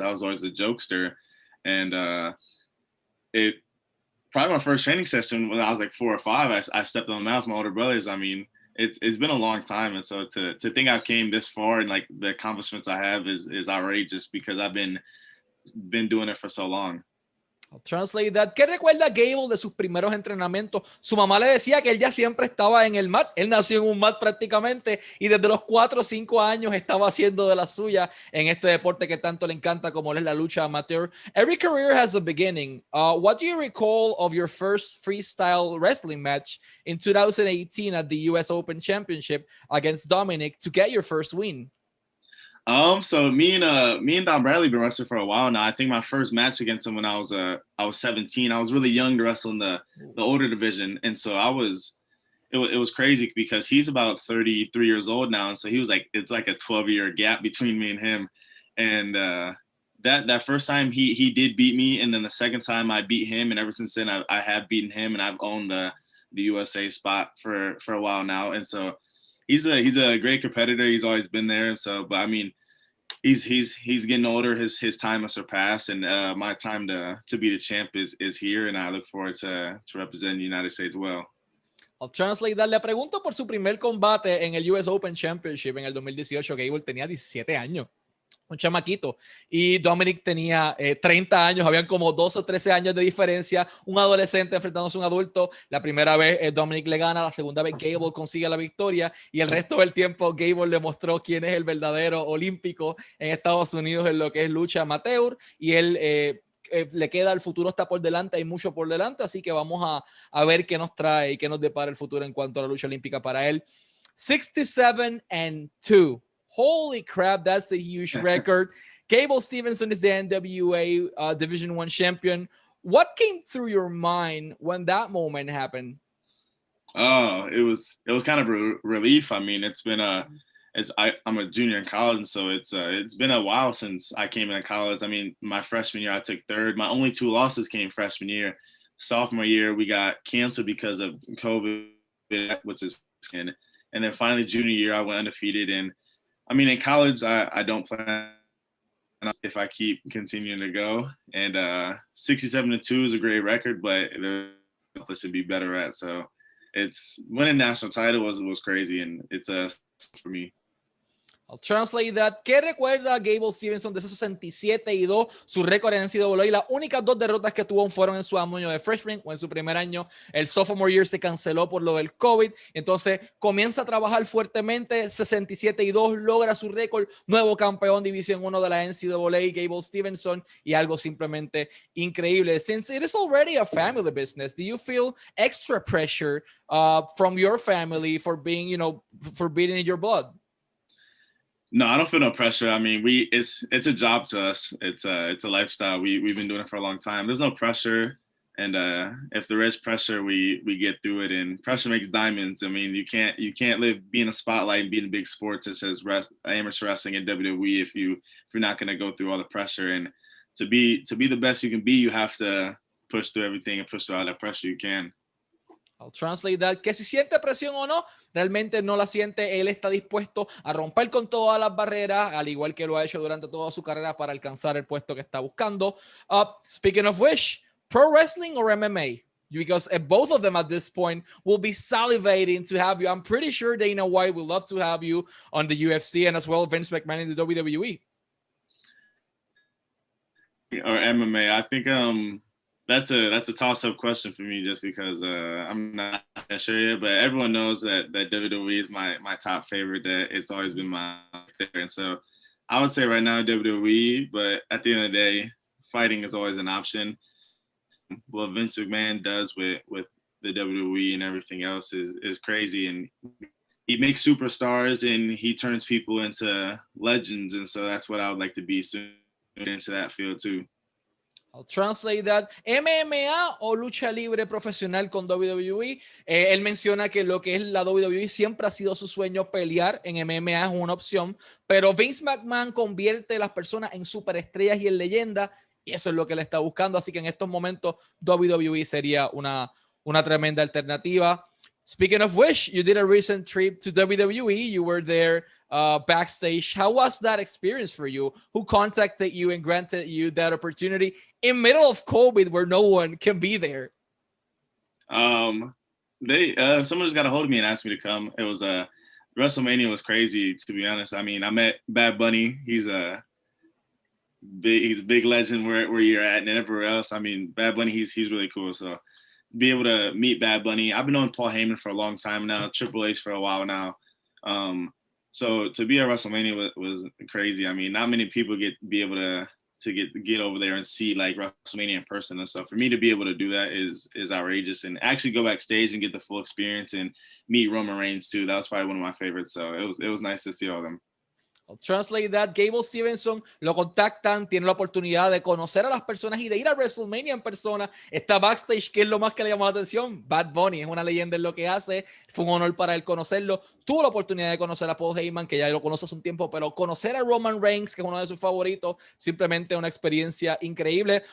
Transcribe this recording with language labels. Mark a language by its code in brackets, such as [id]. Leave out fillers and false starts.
[en] I was always a jokester, and it probably my first training session when I was like 4 or 5. I stepped on the mat with my older brothers. I mean, it's been a long time, and so to think I came this far and like the accomplishments I have is outrageous because I've been doing it for so long. I'll translate that. [es] ¿Qué recuerda Gable de sus primeros entrenamientos? Su mamá le decía que él ya siempre estaba en el mat. Él nació en un mat prácticamente y desde los 4 o 5 años estaba haciendo de la suya en este deporte que tanto le encanta como es la lucha amateur. [en] Every career has a beginning. What do you recall of your first freestyle wrestling match in 2018 at the US Open Championship against Dominic to get your first win? So me and Don Bradley been wrestling for a while now. I think my first match against him when I was 17. I was really young to wrestle in the older division, and so it was crazy because he's about 33 years old now, and so he was like, it's like a 12-year gap between me and him. And that first time he did beat me, and then the second time I beat him, and ever since then I have beaten him, and I've owned the USA spot for a while now. And so he's a great competitor. He's always been there. So, but I mean, he's getting older. His time has surpassed, and my time to be the champ is here, and I look forward to represent the United States well. I'll translate that. [es] Le pregunto por su primer combate en el US Open Championship en el 2018. Gable tenía 17 años. Un chamaquito, y Dominic tenía 30 años, habían como 12 o 13 años de diferencia, un adolescente enfrentándose a un adulto. La primera vez Dominic le gana, la segunda vez Gable consigue la victoria, y el resto del tiempo Gable le mostró quién es el verdadero olímpico en Estados Unidos en lo que es lucha amateur, y él le queda, el futuro está por delante, hay mucho por delante, así que vamos a ver qué nos trae y qué nos depara el futuro en cuanto a la lucha olímpica para él. [en] 67-2. Holy crap, that's a huge record. Gable Steveson is the NWA Division I champion. What came through your mind when that moment happened? Oh, it was kind of relief. I mean, I'm a junior in college, and so it's been a while since I came into college. I mean, my freshman year I took third. My only 2 losses came freshman year. Sophomore year we got canceled because of COVID, which is, and then finally junior year I went undefeated. And I mean, in college, I don't plan if I keep continuing to go. And 67-2 is a great record, but there's place to be better at. So it's winning national title was crazy, and it's for me. I'll translate that. [es] ¿Qué recuerda Gable Steveson de ese 67-2? Su récord en NCAA. Las únicas 2 derrotas que tuvo fueron en su año de freshman o en su primer año. El sophomore year se canceló por lo del COVID. Entonces comienza a trabajar fuertemente. 67-2, logra su récord. Nuevo campeón División 1 de la NCAA, Gable Steveson. Y algo simplemente increíble. [en] Since it is already a family business, do you feel extra pressure from your family for being, for being in your blood? No, I don't feel no pressure. I mean, it's a job to us. It's a lifestyle. We've been doing it for a long time. There's no pressure, and if there is pressure, we get through it. And pressure makes diamonds. I mean, you can't live being a spotlight and being in big sports that says amateur wrestling and WWE if you're not going to go through all the pressure. And to be the best you can be, you have to push through everything and push through all that pressure you can. I'll translate that. [es] Que si siente presión o no, realmente no la siente. Él está dispuesto a romper con todas las barreras, al igual que lo ha hecho durante toda su carrera para alcanzar el puesto que está buscando. [en] Speaking of which, pro wrestling or MMA? Because both of them at this point will be salivating to have you. I'm pretty sure Dana White would love to have you on the UFC, and as well Vince McMahon in the WWE. Or MMA. I think that's a toss-up question for me, just because I'm not sure yet. But everyone knows that WWE is my top favorite. That it's always been my favorite. And so I would say right now WWE. But at the end of the day, fighting is always an option. What Vince McMahon does with the WWE and everything else is crazy, and he makes superstars and he turns people into legends. And so that's what I would like to be soon, into that field too. I'll translate that. [es] MMA o lucha libre profesional con WWE. Él menciona que lo que es la WWE siempre ha sido su sueño. Pelear en MMA es una opción, pero Vince McMahon convierte a las personas en superestrellas y en leyenda, y eso es lo que él está buscando. Así que en estos momentos WWE sería una tremenda alternativa. [en] Speaking of which, you did a recent trip to WWE. You were there backstage. How was that experience for you? Who contacted you and granted you that opportunity in middle of COVID where no one can be there? Someone just got a hold of me and asked me to come. It was WrestleMania was crazy, to be honest. I mean, I met Bad Bunny. He's a big legend where you're at and everywhere else. I mean, Bad Bunny, he's really cool. So be able to meet Bad Bunny. I've been knowing Paul Heyman for a long time now, Triple H for a while now. So to be at WrestleMania was crazy. I mean, not many people be able to get over there and see like WrestleMania in person and stuff. For me to be able to do that is outrageous, and actually go backstage and get the full experience and meet Roman Reigns too. That was probably one of my favorites. So it was nice to see all of them. I'll translate that. [es] Gable Steveson lo contactan, tiene la oportunidad de conocer a las personas y de ir a WrestleMania en persona. Está backstage, que es lo más que le llamó la atención. Bad Bunny es una leyenda en lo que hace. Fue un honor para él conocerlo. Tuvo la oportunidad de conocer a Paul Heyman, que ya lo conoce hace un tiempo, pero conocer a Roman Reigns, que es uno de sus favoritos, simplemente una experiencia increíble.